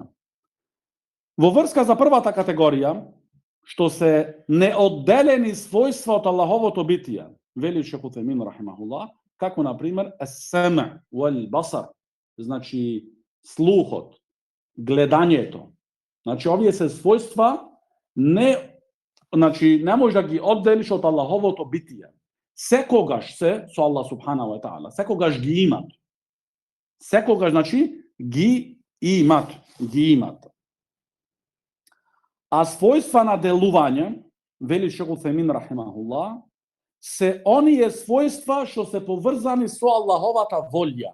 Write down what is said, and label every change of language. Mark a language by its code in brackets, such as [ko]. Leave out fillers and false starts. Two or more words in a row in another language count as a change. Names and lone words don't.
[mk] Во врска за првата категорија, што се неодделени својства од Аллаховото битие, вели шейх Уthejmin рахимахуллах, како на пример [ar] السمع والبصر, [mk] значи слухот, гледањето. Значи, овие се својства не можеш да ги одделиш од Аллаховото битие. Секогаш се со Аллах [ar] سبحانه وتعالى, [mk] секогаш ги имат. Секогаш, значи, ги имат. А својства на делување, вели шейх Уthejmin рахимахуллах, се оние својства што се поврзани со Аллаховата волја.